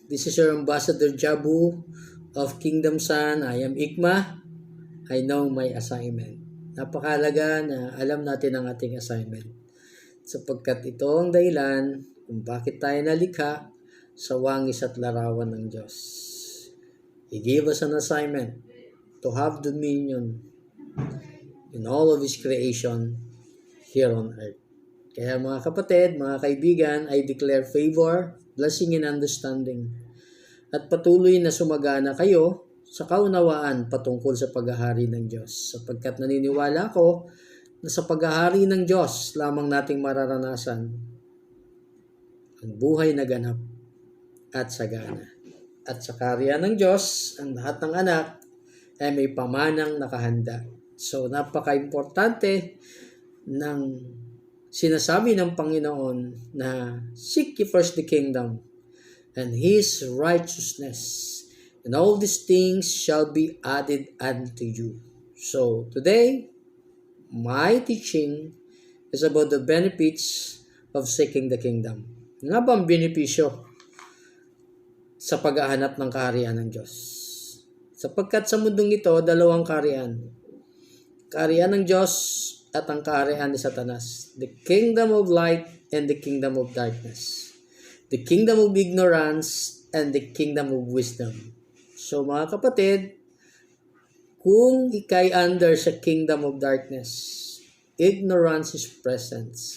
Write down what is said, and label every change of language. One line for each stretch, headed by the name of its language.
English: This is your Ambassador Jabu of Kingdom Sun. I am Ikma. I know my assignment.
Filipino: Napakalaga na alam natin ang ating assignment sapagkat ito ang dahilan kung bakit tayo nalikha sa wangis at larawan ng Diyos.
English: He gave us an assignment to have dominion in all of His creation here on earth.
Filipino: Kaya mga kapatid, mga kaibigan,
English: I declare favor, blessing, and understanding.
Filipino: At patuloy na sumagana kayo sa kaunawaan patungkol sa paghahari ng Diyos. Sapagkat naniniwala ko na sa paghahari ng Diyos lamang nating mararanasan ang buhay na ganap at sagana. At sa karya ng Diyos, ang lahat ng anak ay may pamanang nakahanda. So napaka-importante ng sinasabi ng Panginoon na
English: seek ye first the kingdom and His righteousness, and all these things shall be added unto you. So today, my teaching is about the benefits of seeking the kingdom.
Filipino: Nga ba ang benepisyo sa paghahanap ng kaharian ng Diyos? Sapagkat sa mundong ito, dalawang kaharian. Kaharian ng Diyos at ang kaharian ni Satanas.
English: The kingdom of light and the kingdom of darkness. The kingdom of ignorance and the kingdom of wisdom.
Filipino: So mga kapatid, kung ikay
English: under sa kingdom of darkness, ignorance is present.